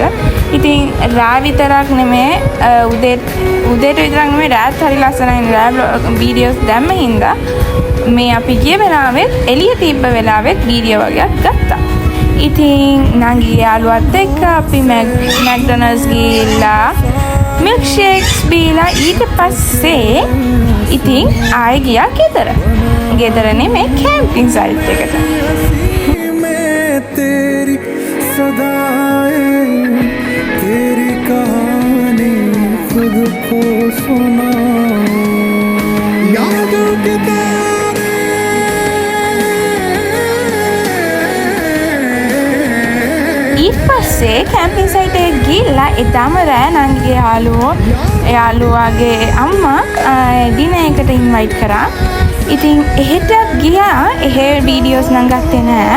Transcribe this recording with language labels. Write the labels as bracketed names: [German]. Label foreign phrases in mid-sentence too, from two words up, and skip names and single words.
[Sinhala] ඉතින් රා විතරක් නෙමෙයි උදේට විතරක් නෙමෙයි රාත් හරි ලස්සනයි රා වීඩියෝස් දැම්ම හින්දා මේ අපි ගිය වෙලාවෙත් එළිය තිබ්බ වෙලාවෙත් වීඩියෝ වගේක් ගත්තා. ඉතින් නංගිගේ යාළුවත් එක්ක අපි මැක්ඩොනල්ඩ්ස් ගිහිල්ලා මිල්ක් ෂේක්ස් බීලා ඊට පස්සේ ඉතින් ආයෙ ගියා ගෙදර. ගෙදර නෙමෙයි කැම්පින් සයිට් එකට. [Hindi] तेरी सदाएं तेरी कहानी खुद को सुना यादों के [Sinhala] ඊට පස්සේ කැම්පින් සයිට් එකට ගිහිල්ලා එදාම රෑ නංගිගේ යාළුවාගේ අම්මා ඩිනර් එකට ඉන්වයිට් කරා. ඉතින් එහෙට ගියා. එහෙ වීඩියෝස් නම් ගත්තේ නෑ.